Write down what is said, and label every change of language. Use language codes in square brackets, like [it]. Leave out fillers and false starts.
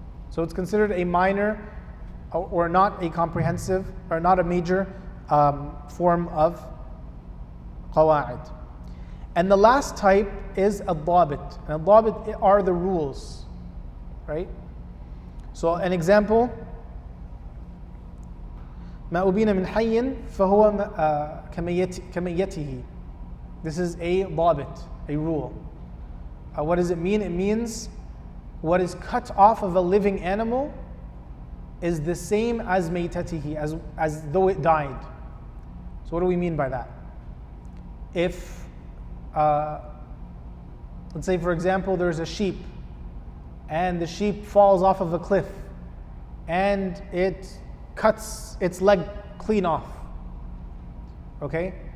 [en] So it's considered a minor or not a comprehensive or not a major form of qawa'id. And the last type is ad-dabit. And ad-dabit are the rules, right? [ar] So an example, ما أبين من حي فهو كميته. [en] This is a dabit, a rule. What does it mean? It means what is cut off of a living animal is the same as maytatihi, as though it died. So what do we mean by that? If, let's say for example, there's a sheep, and the sheep falls off of a cliff, and it cuts its leg clean off. Okay?